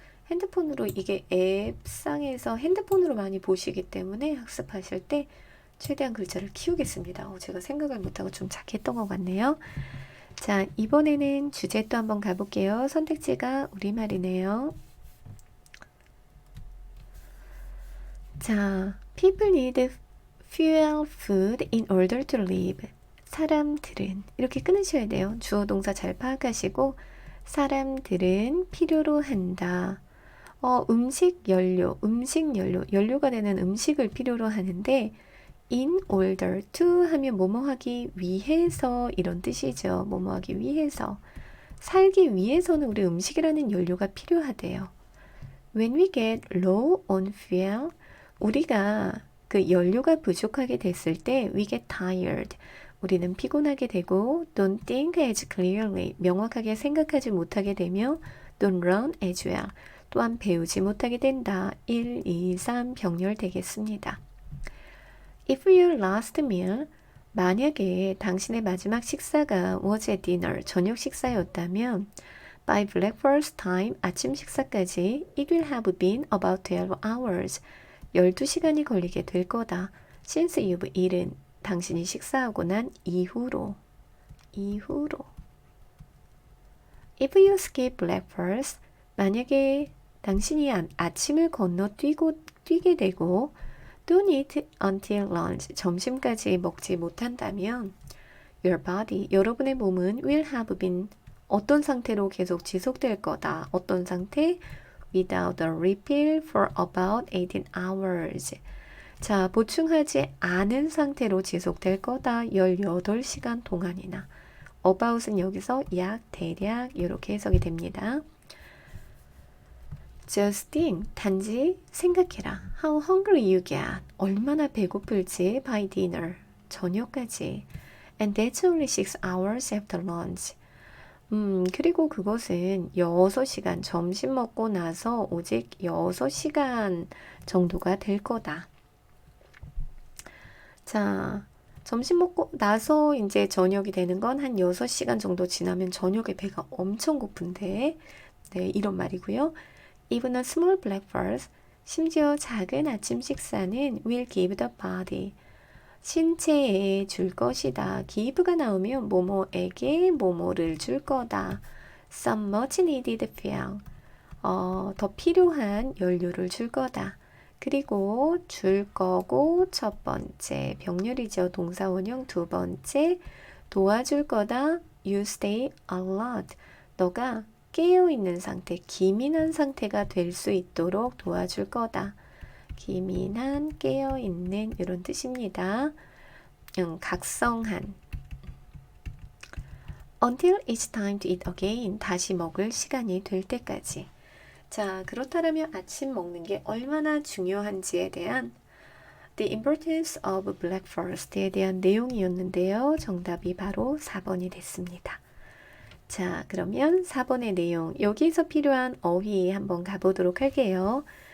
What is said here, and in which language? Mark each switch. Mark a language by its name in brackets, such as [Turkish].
[Korean] 핸드폰으로 이게 앱상에서 핸드폰으로 많이 보시기 때문에 학습하실 때 최대한 글자를 키우겠습니다. 제가 생각을 못하고 좀 작게 했던 것 같네요. 자, 이번에는 주제 또 한번 가볼게요. 선택지가 우리말이네요. [English] 자, people need fuel, food in order to live. [Korean] 사람들은 이렇게 끊으셔야 돼요. 주어 동사 잘 파악하시고 사람들은 필요로 한다. 음식 연료, 연료가 되는 음식을 필요로 하는데 [English] in order to [Korean] 하면 뭐뭐 하기 위해서 이런 뜻이죠. 뭐뭐 하기 위해서. 살기 위해서는 우리 음식이라는 연료가 필요하대요. [English] When we get low on fuel, [Korean] 우리가 그 연료가 부족하게 됐을 때 [English] we get tired. [Korean] 우리는 피곤하게 되고 [English] don't think as clearly. [Korean] 명확하게 생각하지 못하게 되며 [English] don't run as well. [Korean] 또한 배우지 못하게 된다. 1, 2, 3 병렬되겠습니다. [English] If your last meal, [Korean] 만약에 당신의 마지막 식사가 [English] was at dinner, [Korean] 저녁 식사였다면 [English] by breakfast time, [Korean] 아침 식사까지 [English] it will have been about 12 hours, [Korean] 12시간이 걸리게 될 거다. [English] Since you've eaten, [Korean] 당신이 식사하고 난 이후로. [English] If you skip breakfast, [Korean] 만약에 당신이 아침을 뛰게 되고 [English] don't eat until lunch, [Korean] 점심까지 먹지 못한다면 [English] your body, [Korean] 여러분의 몸은 [English] will have been [Korean] 어떤 상태로 계속 지속될 거다. 어떤 상태? [English] Without a refill for about 18 hours. [Korean] 자, 보충하지 않은 상태로 지속될 거다. 18시간 동안이나. about은 여기서 약, 대략 이렇게 해석이 됩니다. [English] Just think, [Korean] 단지 생각해라. [English] How hungry you get. [Korean] 얼마나 배고플지 [English] by dinner, [Korean] 저녁까지. [English] And that's only 6 hours after lunch. [Korean] 그리고 그것은 6시간, 점심 먹고 나서 오직 6시간 정도가 될 거다. 자, 점심 먹고 나서 이제 저녁이 되는 건 한 6시간 정도 지나면 저녁에 배가 엄청 고픈데, 네, 이런 말이고요. [English] Even a small breakfast, [Korean] 심지어 작은 아침 식사는 [English] will give the body, [Korean] 신체에 줄 것이다. give가 나오면 뭐뭐에게 뭐뭐를 줄 거다. [English] Some much needed fuel, [Korean] 더 필요한 연료를 줄 거다. 그리고 줄 거고 첫 번째 병렬이죠. 동사 원형 두 번째 도와줄 거다. [English] You stay alert. [Korean] 너가 깨어있는 상태, 기민한 상태가 될 수 있도록 도와줄 거다. 기민한, 깨어있는 이런 뜻입니다. 각성한. [English] until it's time to eat again. [Korean] 다시 먹을 시간이 될 때까지. 자, 그렇다면 아침 먹는 게 얼마나 중요한지에 대한 [English] The importance of breakfast [Korean] 에 대한 내용이었는데요. 정답이 바로 4번이 됐습니다. 자, 그러면 4번의 내용, 여기서 필요한 어휘 한번 가보도록 할게요.